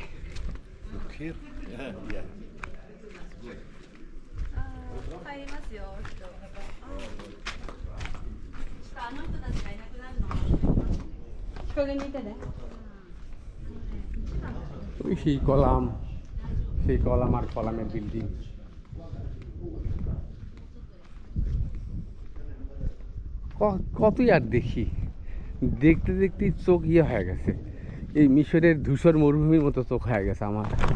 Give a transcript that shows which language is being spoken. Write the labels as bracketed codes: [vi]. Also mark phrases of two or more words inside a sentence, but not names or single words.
[en] Look here. Yeah, yeah. [ja] 入りますよ、人。あの人たちがいなくなるの。日陰にいてね。 [bn] ওই সেই কলাম, সেই কলাম আর কলামের বিল্ডিং। কতই আর দেখি, দেখতে দেখতেই চোখ ইয়ে হয়ে গেছে, এই মিশরের ধূসর মরুভূমির মতো চোখ হয়ে গেছে আমার।